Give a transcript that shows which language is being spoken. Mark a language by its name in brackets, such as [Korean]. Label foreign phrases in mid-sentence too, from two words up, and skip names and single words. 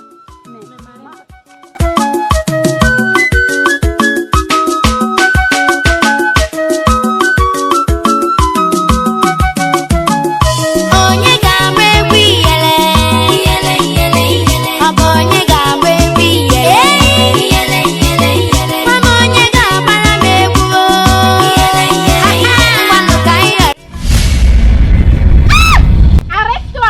[French] Mais, [Igbo] Onye ga-agba egwu iyele iyele iyele iyele ọ bụ onye ga-agba egwu iyele iyele iyele iyele mama onye ga-agbara m egwu iyele iyele iyele ngwanụ ka anyị [French] arrête-toi!